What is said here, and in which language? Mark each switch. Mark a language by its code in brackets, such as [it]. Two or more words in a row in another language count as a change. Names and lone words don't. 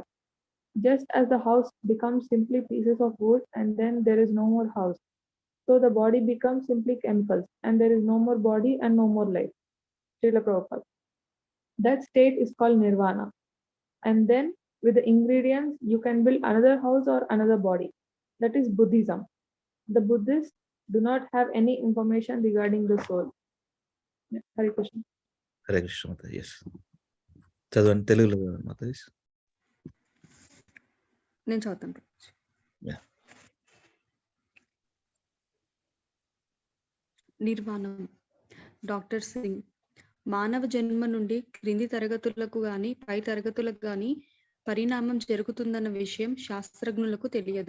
[en] Just as the house becomes simply pieces of wood and then there is no more house, so the body becomes simply chemicals and there is no more body and no more life. Srila Prabhupada. That state is called nirvana. And then with the ingredients, you can build another house or another body. That is Buddhism. The Buddhists do not have any information regarding the soul. Hare Krishna. [te] హరే కృష్ణ మాత. ఎస్ చదవండి తెలుగులో మాత. నేను చదువుతాను. నిర్వాణం. డాక్టర్ సింగ్. మానవ జన్మ నుండి క్రింది తరగతులకు గాని పై తరగతులకు గాని పరిణామం జరుగుతుందన్న విషయం శాస్త్రజ్ఞులకు తెలియదు.